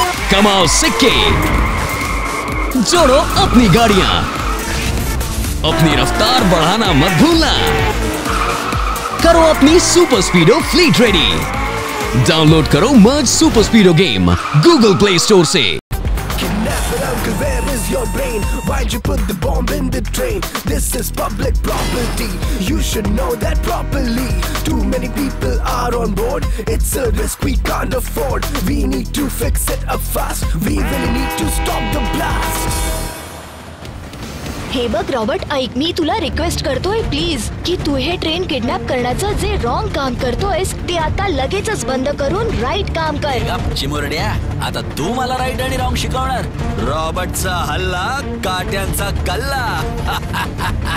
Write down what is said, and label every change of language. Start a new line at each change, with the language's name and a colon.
Hindi: कमाओ सिक्के, जोड़ो अपनी गाड़ियां, अपनी रफ्तार बढ़ाना मत भूलना। करो अपनी सुपर स्पीडो फ्लीट रेडी। डाउनलोड करो मर्ज super स्पीडो game Google play store से।
English: Uncle, where is your brain? Why'd you put the bomb in the train? This is public property. You should know that properly. Too many people are on board. It's a risk we can't afford. We need to fix it up fast. We really need to stop the blast.
Marathi: हे बघ Robert, ऐक, मी तुला request करतोय please की तू हे train kidnap करण्याचं जे wrong काम करतोयस ते आता लगेचच बंद करून राईट काम कर. चिमुरड्या, आता तू मला राईट आणि रॉंग शिकवणार? रॉबर्टचा हल्ला, काट्यांचा कल्ला.